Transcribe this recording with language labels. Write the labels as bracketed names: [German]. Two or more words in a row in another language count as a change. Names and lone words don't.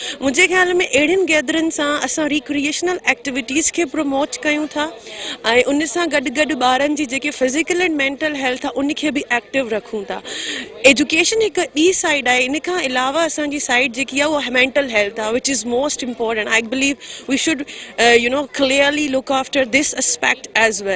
[Sindhi] मुंहिंजे ख़्याल में अहिड़ियुनि गैदरिंग सां असां [English] recreational activities [Sindhi] खे प्रमोट कयूं था, ऐं उन सां गॾु गॾु ॿारनि जी जेकी [English] physical and mental health [Sindhi] आहे उनखे बि एक्टिव रखूं था। एजुकेशन हिकु ॿी साइड आहे, इन खां अलावा असांजी साइड जेकी आहे उहा [English] mental health [Sindhi] आहे, [English] which is most important. I believe we should clearly look after this aspect as well.